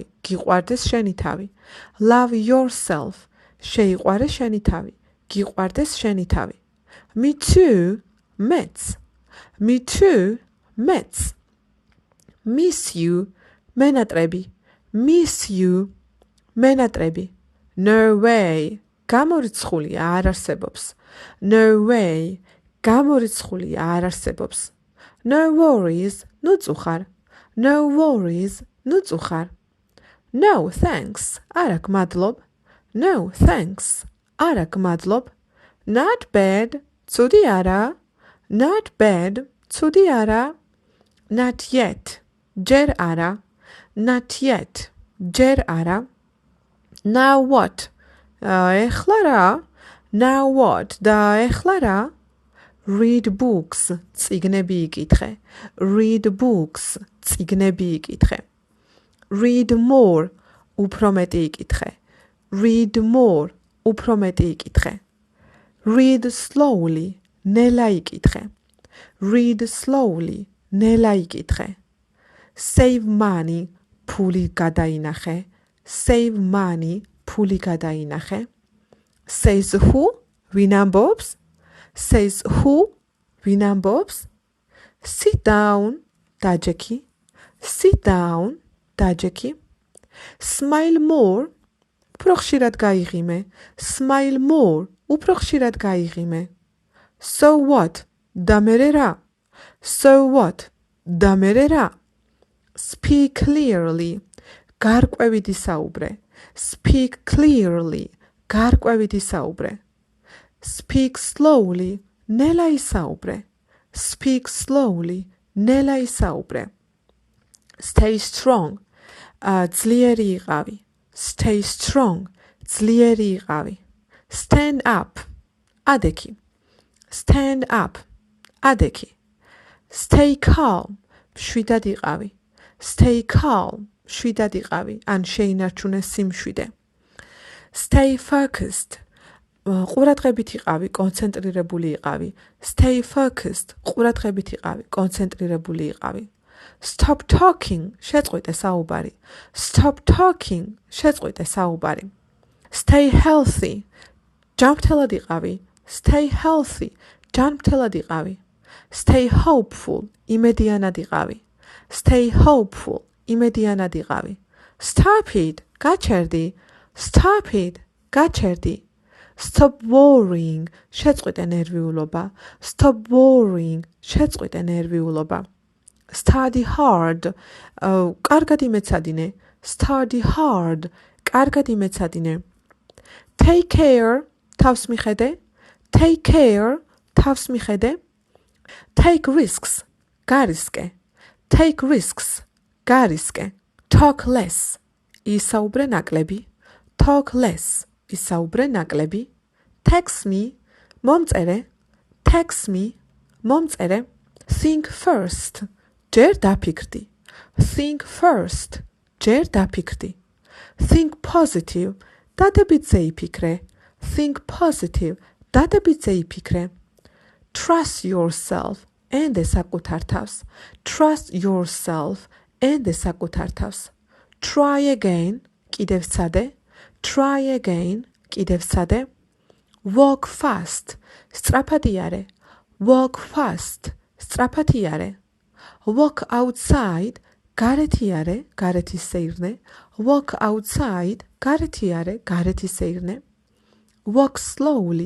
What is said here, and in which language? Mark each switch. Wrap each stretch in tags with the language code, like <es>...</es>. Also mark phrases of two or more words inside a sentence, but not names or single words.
<ka>გიყვარდეს შენი თავი.</ka> <en>Love yourself.</en> <ka>შეიყვარე შენი თავი. გიყვარდეს შენი თავი.</ka> <en>Me too. მეც. Me too. მეც. Miss you. მენატრები. Miss you. მენატრები. No way.</en> <ka>გამორიცხულია არ არსებობს.</ka> <en>No way.</en> <ka>გამორიცხულია არ არსებობს.</ka> <en>No worries.</en> <ka>ნუ წუხარ.</ka> <en>No worries.</en> <ka>ნუ წუხარ.</ka> <en>No thanks.</en> <ka>არა გმადლობ.</ka> <en>No thanks.</en> <ka>არა გმადლობ.</ka> <en>Not bad.</en> <ka>ცუდი არა.</ka> <en>Not bad.</en> <ka>ცუდი არა.</ka> <en>Not yet.</en> <ka>ჯერ არა.</ka> <en>Not yet.</en> <ka>ჯერ არა.</ka> <en>Now what?</en> <ka>ეხლა რა?</ka> <en>Now what?</en> <ka>და ეხლა რა?</ka> <en>Read books.</en> <ka>წიგნები იკითხე.</ka> <en>Read books.</en> <ka>წიგნები იკითხე.</ka> <en>Read more.</en> <ka>უფრო მეტი იკითხე.</ka> <en>Read more.</en> <ka>უფრო მეტი იკითხე.</ka> <en>Read slowly.</en> <ka>ნელა იკითხე.</ka> <en>Read slowly.</en> <ka>ნელა იკითხე.</ka> <en>Save money.</en> <ka>ფული გადაინახე.</ka> <en>Save money.</en> <ka>ფული გადაინახე.</ka> <en>Says who?</en> <ka>ვინ ამბობს?</ka> <en>Says who?</en> <ka>ვინ ამბობს?</ka> <en>Sit down.</en> <ka>დაჯექი.</ka> <en>Sit down.</en> <ka>დაჯექი.</ka> <en>Smile more.</en> <ka>უფრო ხშირად გაიღიმე.</ka> <en>Smile more.</en> <ka>უფრო ხშირად გაიღიმე.</ka> <en>So what?</en> <ka>და მერე რა?</ka> <en>So what?</en> <ka>და მერე რა?</ka> <en>Speak clearly.</en> <ka>გარკვევით ისაუბრე.</ka> <en>Speak clearly.</en> <ka>გარკვევით ისაუბრე.</ka> <en>Speak slowly.</en> <ka>ნელა ისაუბრე.</ka> <en>Speak slowly.</en> <ka>ნელა ისაუბრე.</ka> <en>Stay strong.</en> <ka>ძლიერი იყავი.</ka> <en>Stay strong.</en> <ka>ძლიერი იყავი.</ka> <en>Stand up. ადექი. Stand up. ადექი. Stay calm.</en> <ka>მშვიდად იყავი.</ka> <en>Stay calm.</en> <ka>მშვიდად იყავი. ან შეინარჩუნე სიმშვიდე.</ka> <en>Stay focused.</en> <ka>ყურადღებით იყავი, კონცენტრირებული იყავი.</ka> <en>Stay focused.</en> <ka>ყურადღებით იყავი, კონცენტრირებული იყავი.</ka> <en>Stop talking.</en> <ka>შეწყვიტე საუბარი.</ka> <en>Stop talking.</en> <ka>შეწყვიტე საუბარი.</ka> <en>Stay healthy.</en> <ka>ჯანმრთელად იყავი.</ka> <en>Stay healthy.</en> <ka>ჯანმრთელად იყავი.</ka> <en>Stay hopeful.</en> <ka>იმედიანად იყავი.</ka> <en>Stay hopeful.</en> <ka>იმედიანად იყავი.</ka> <en>Stop it. გაჩერდი. Stop it. გაჩერდი. Stop worrying.</en> <ka>შეწყვიტე ნერვიულობა.</ka> <en>Stop worrying.</en> <ka>შეწყვიტე ნერვიულობა.</ka> <en>Study hard.</en> <ka>კარგად იმეცადინე.</ka> <en>Study hard.</en> <ka>კარგად იმეცადინე.</ka> <en>Take care.</en> <ka>თავს მიხედე.</ka> <en>Take care.</en> <ka>თავს მიხედე.</ka> <en>Take risks. გარისკე. Take risks. გარისკე. Talk less.</en> <ka>ისაუბრე ნაკლები.</ka> <en>Talk less.</en> <ka>ისაუბრე ნაკლები.</ka> <en>Text me.</en> <ka>მომწერე.</ka> <en>Text me.</en> <ka>მომწერე.</ka> <en>Think first.</en> <ka>ჯერ დაფიქრდი.</ka> <en>Think first.</en> <ka>ჯერ დაფიქრდი.</ka> <en>Think positive.</en> <ka>დადებითზე იფიქრე.</ka> <en>Think positive.</en> <ka>დადებითზე იფიქრე.</ka> <en>Trust yourself.</en> <ka>ენდე საკუთარ თავს.</ka> <en>Trust yourself.</en> <ka>ენდე საკუთარ თავს.</ka> <en>Try again.</en> <ka>კიდევ სცადე.</ka> <en>Try again.</en> <ka>კიდევ სცადე.</ka> <en>Walk fast.</en> <ka>სწრაფად იარე.</ka> <en>Walk fast.</en> <ka>სწრაფად იარე.</ka> <en>Walk outside.</en> <ka>გარეთ იარე. გარეთ ისეირნე.</ka> <en>Walk outside.</en> <ka>გარეთ იარე. გარეთ ისეირნე.</ka> <en>Walk slowly.</en>